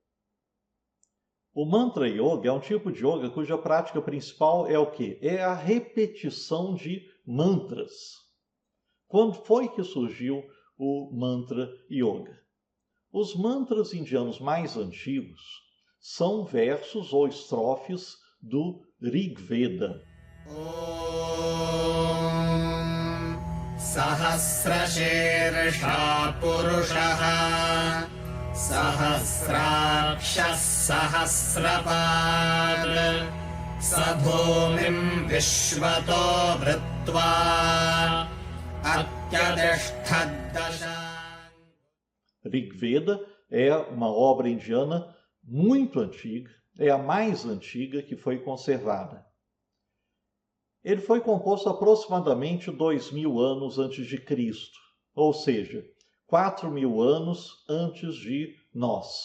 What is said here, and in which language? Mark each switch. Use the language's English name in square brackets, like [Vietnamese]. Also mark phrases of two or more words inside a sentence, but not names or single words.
[Portuguese] O Mantra Yoga é um tipo de yoga cuja prática principal é o quê? É a repetição de mantras. Quando foi que surgiu o Mantra Yoga? Os mantras indianos mais antigos são versos ou estrofes do Rig Veda. [Sanskrit] Sahasrashirsha Purushaha Sahasrakshas Sahasrapad Sabhumim Vishvato Vrittva Atyadishthaddashan. [Portuguese] Rig Veda é uma obra indiana muito antiga, é a mais antiga que foi conservada. Ele foi composto aproximadamente 2.000 anos antes de Cristo, ou seja, 4.000 anos antes de nós.